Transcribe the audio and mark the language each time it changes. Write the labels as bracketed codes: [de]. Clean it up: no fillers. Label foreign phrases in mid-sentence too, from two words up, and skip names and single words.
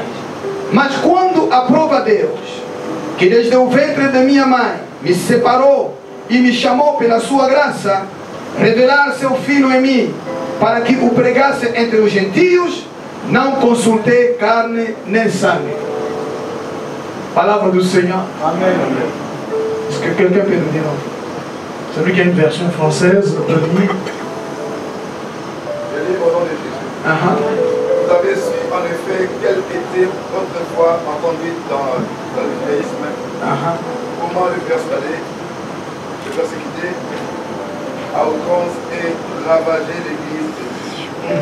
[pt] Mas quando aprova Deus, que desde o ventre da minha mãe me separou e me chamou pela sua graça, revelar seu Filho em mim, para que o pregasse entre os gentios, não consultei carne nem sangue. Palavra do Senhor. Amém. [fr] Est-ce que quelqu'un peut nous dire? Celui qui a une version française, je lis. Je lis au nom de Jésus. Vous avez su en effet quelle était votre foi en conduite dans le judaïsme. Comment le persuader, le persécuter, à outrance et ravager l'église de Dieu.